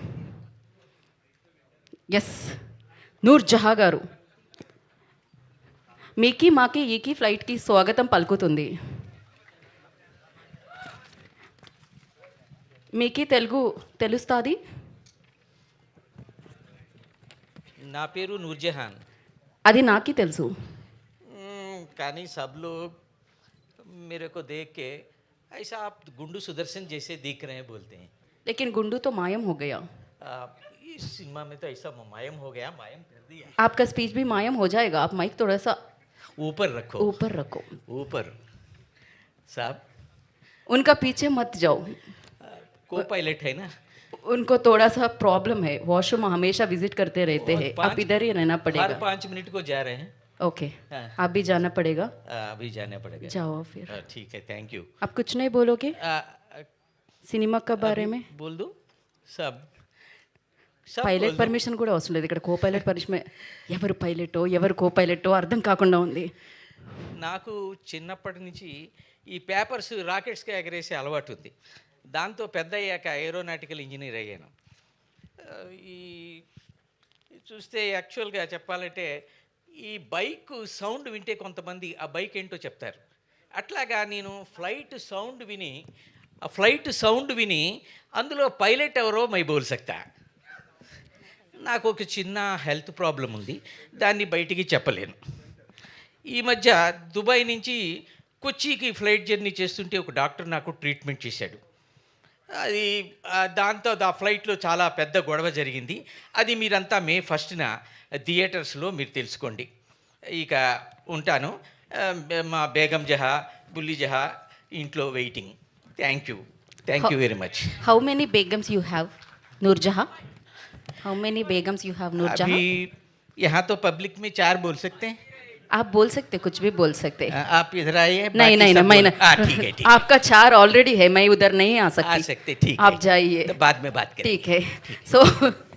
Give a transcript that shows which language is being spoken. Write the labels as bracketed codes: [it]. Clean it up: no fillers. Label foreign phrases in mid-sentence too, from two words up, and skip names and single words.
[te] ఎస్, నూర్ జహా గారు మీకి మాకి ఈకి ఫ్లైట్కి స్వాగతం పలుకుతుంది. మీకి తెలుగు తెలుస్తుంది? నా పేరు నూర్జహాన్. అది నాకి తెలుసు, [hi] కానీ सब लोग मेरे को देख के ऐसा आप गुंडू सुदर्शन जैसे दिख रहे हैं बोलते हैं. लेकिन गुंडू तो मायम हो गया. इस सिनेमा में तो ऐसा मायम हो गया, मायम कर दिया. आपका स्पीच भी मायम हो जाएगा. आप माइक थोड़ा सा ऊपर रखो. ऊपर साहब, उनका पीछे मत जाओ. [en] co pilot [hi] है ना, उनको थोड़ा सा प्रॉब्लम है, वॉशरूम हमेशा विजिट करते रहते हैं. आप इधर ही रहना पड़ेगा. हर 5 मिनट को जा रहे हैं. ओके, आप भी जाना पड़ेगा. अभी जाना पड़ेगा. जाओ फिर. ठीक है, [en] thank you. [hi] आप कुछ नहीं बोलोगे सिनेमा का बारे में? बोल दो सब. [en] pilot permission [te] కూడా అవసరం లేదు ఇక్కడ. [en] co pilot permission, [te] ఎవరు పైలటో ఎవరు కో పైలటో అర్థం కాకుండా ఉంది. నాకు చిన్నప్పటి నుంచి ఈ పేపర్స్ రాకెట్స్కి ఎగరేసే అలవాటు ఉంది. దాంతో పెద్ద అయ్యాక [en] aeronautical engineer [te] అయ్యాను. ఈ చూస్తే యాక్చువల్గా చెప్పాలంటే ఈ [en] bike sound [te] వింటే కొంతమంది ఆ బైక్ ఏంటో చెప్తారు. అట్లాగా నేను [en] flight sound [te] విని అందులో పైలట్ ఎవరో [hi] मैं बोल सकता. [te] నాకు ఒక చిన్న [en] health problem [te] ఉంది, దాన్ని బయటికి చెప్పలేను. ఈ మధ్య దుబాయ్ నుంచి కొచ్చికి [en] flight journey [te] చేస్తుంటే ఒక డాక్టర్ నాకు ట్రీట్మెంట్ చేశాడు. అది దాంతో ఆ ఫ్లైట్లో చాలా పెద్ద గొడవ జరిగింది. అది మీరంతా మే 1న థియేటర్స్లో మీరు తెలుసుకోండి. ఇక ఉంటాను. మా బేగం జహా, బుల్లి జహా ఇంట్లో వెయిటింగ్. [en] thank you very much. how many begums you have Noor Jahan? How many begums you have, Noor Jahan? [hi] अभी यहाँ तो पब्लिक में 4 बोल सकते हैं. आप बोल सकते, कुछ भी बोल सकते. आप इधर आइए. नहीं बाकी नहीं सब ना मैं बोल- हाँ, ठीक है ठीक है. आपका 4 ऑलरेडी है, मैं उधर नहीं आ आ सकती. सकते, ठीक है. आप जाइए. तो बाद में बात करेंगे. ठीक है. सो